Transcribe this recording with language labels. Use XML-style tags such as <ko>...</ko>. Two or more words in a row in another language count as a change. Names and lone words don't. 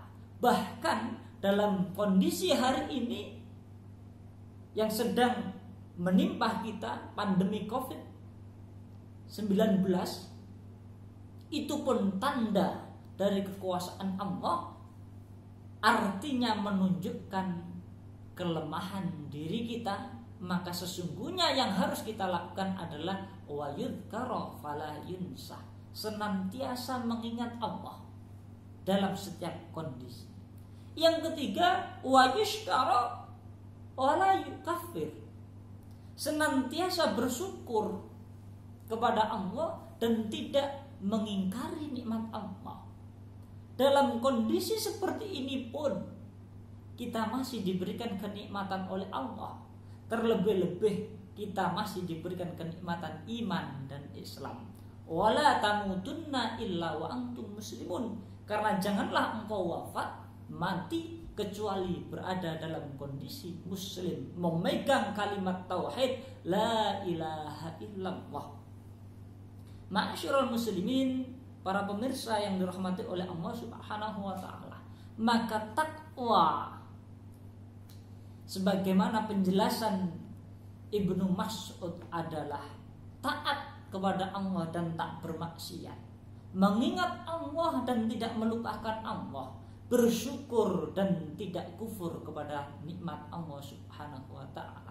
<id>Bahkan dalam kondisi hari ini yang sedang menimpa kita, pandemi COVID-19, itu pun tanda dari kekuasaan Allah, artinya menunjukkan kelemahan diri kita. Maka sesungguhnya yang harus kita lakukan adalah</id> <ar>ويذكر فلا ينسى,</ar> <id>senantiasa mengingat Allah dalam setiap kondisi. Yang ketiga,</id> <ar>ويشكر ولا يكفر,</ar> <id>senantiasa bersyukur kepada Allah dan tidak mengingkari nikmat Allah. Dalam kondisi seperti ini pun kita masih diberikan kenikmatan oleh Allah. Terlebih-lebih kita masih diberikan kenikmatan iman dan Islam.</id> <ar>ولا تموتن إلا وأنتم مسلمون,</ar> <id>karena janganlah engkau wafat mati kecuali berada dalam kondisi muslim, memegang kalimat tauhid</id> <ar>لا إله إلا الله. معاشر المسلمين,</ar> <id>para pemirsa yang dirahmati oleh Allah</id> <ar>سبحانه وتعالى,</ar> <id>maka takwa sebagaimana penjelasan Ibnu Mas'ud adalah taat kepada Allah dan tak bermaksiat, mengingat Allah dan tidak melupakan Allah, bersyukur dan tidak kufur kepada nikmat Allah</id> <ar>سبحانه وتعالى.</ar>